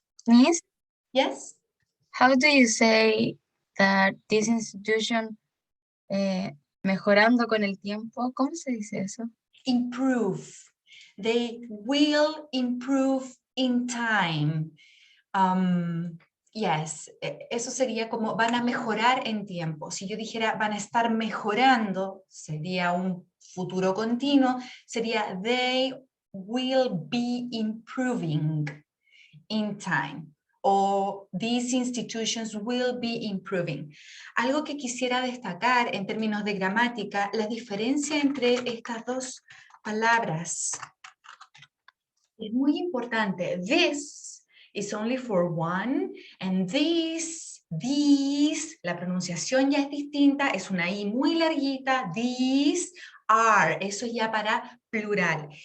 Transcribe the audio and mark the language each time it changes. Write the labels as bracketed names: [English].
[English] Miss, Yes? how do you say that this institution [Spanish] mejorando con el tiempo? ¿Cómo se dice eso? [English] Improve. They will improve in time. [Spanish] Yes, eso sería como van a mejorar en tiempo. Si yo dijera van a estar mejorando, sería un futuro continuo, sería [English] they will be improving in time. O these institutions will be improving. [Spanish] Algo que quisiera destacar en términos de gramática, la diferencia entre estas dos palabras es muy importante. [English] This is only for one, and these, [Spanish] la pronunciación ya es distinta, es una I muy larguita, [English] these are, [Spanish] eso ya para plural.